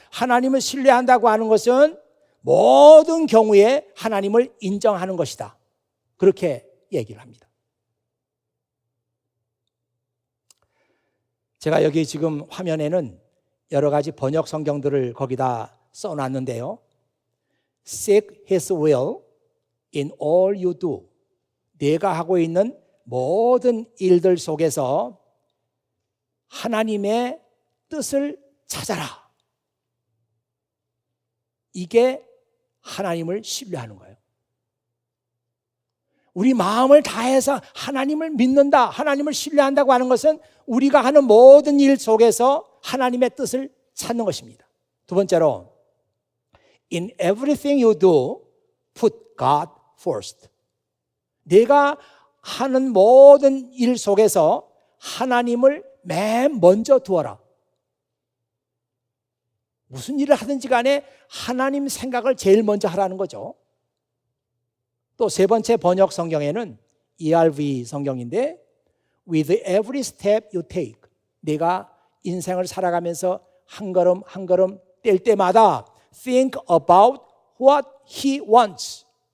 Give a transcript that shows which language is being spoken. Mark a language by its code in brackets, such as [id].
[ko] 하나님을 신뢰한다고 하는 것은 모든 경우에 하나님을 인정하는 것이다. 그렇게 얘기를 합니다. 제가 여기 지금 화면에는 여러 가지 번역 성경들을 거기다 써놨는데요. [en] Seek His will in all you do. [ko] 내가 하고 있는 모든 일들 속에서 하나님의 뜻을 찾아라. 이게 하나님을 신뢰하는 거예요. 우리 마음을 다해서 하나님을 믿는다, 하나님을 신뢰한다고 하는 것은 우리가 하는 모든 일 속에서 하나님의 뜻을 찾는 것입니다. 두 번째로, [en] In everything you do, put God first. [ko] 내가 하는 모든 일 속에서 하나님을 맨 먼저 두어라. 무슨 일을 하든지 간에 하나님 생각을 제일 먼저 하라는 거죠. 또 세 번째 번역 성경에는 ERV 성경인데 [en] With every step you take, [ko] 내가 인생을 살아가면서 한 걸음 한 걸음 뗄 때마다 [en] Think about what He wants.